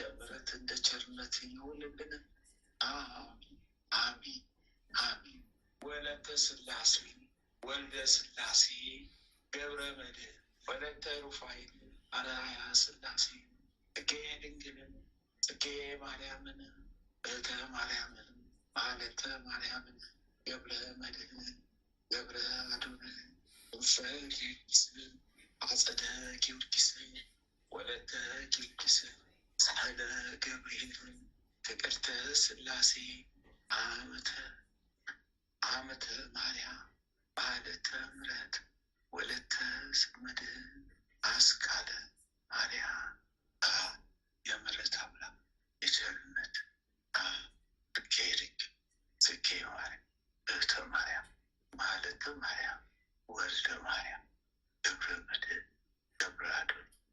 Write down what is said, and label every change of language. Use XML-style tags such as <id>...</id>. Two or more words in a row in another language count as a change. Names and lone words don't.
<am>ምሕረት እንደ ቸርነት ይሁንልን። አሜን አሜን አሜን። ወለተ ሥላሴ ወልደ ሥላሴ ገብረ መድኅን ወለተ ሩፋኤል አርአያ ሥላሴ ጽጌ ድንግልን ጽጌ ማርያምን እህተ ማርያምን ማለተ ማርያምን ገብረ መድኅን ገብረ አዶንን እንፈ ጊዮርጊስ አጸደ ጊዮርጊስ ወለተ ጊዮርጊስ ሳህለ ገብርኤል ፍቅርተ ሥላሴ ዓመተ ማርያም ማለተ ምሕረት ወለተ መድኅን አስካለ ማርያም የምሕረት አምላክ የቸርነት ጽጌ ድንግል ጽጌ ማርያም እህተ ማርያም ማለተ ማርያም ወልደ ማርያም ገብረ መድኅን ገብረ አዶን</am>